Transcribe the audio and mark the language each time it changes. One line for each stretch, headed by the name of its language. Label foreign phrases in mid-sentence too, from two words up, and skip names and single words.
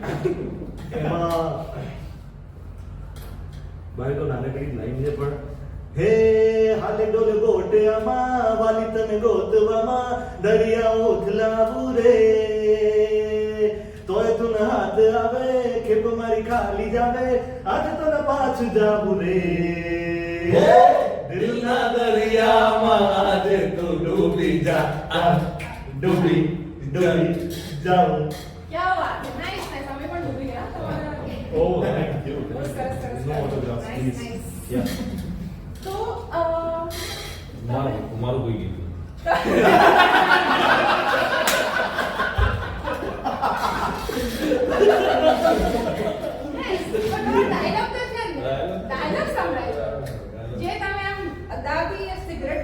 Gujarati: એમાં ભાઈ તો નાનકડી લાઈન છે પણ હે હાલે ડોલે ગોટિયામાં વાલી તને ગોતવામાં દરિયા ઓથલાવું રે તોય તું હાથ આવે ખેપ મારી ખાલી જાવે આજે તને પાછું જાવું રે દિલના દરિયામાં આજે તું ડૂબી જા ડૂબી જાઉં. ક્યાં વાત છે,
English: nice nice.
Gujarati: અમે પણ ડૂબી ગયા તમારા.
English: Oh, thank you.
Gujarati: બહુ સરસ, સરસ.
English: No autographs, Nice, please. nice. Yeah.
Gujarati: તો મારું કોઈ ગીત ડાયલોગ તો છે ને, ડાયલોગ સંભળાય જે તમે આમ અદાબી સિગરેટ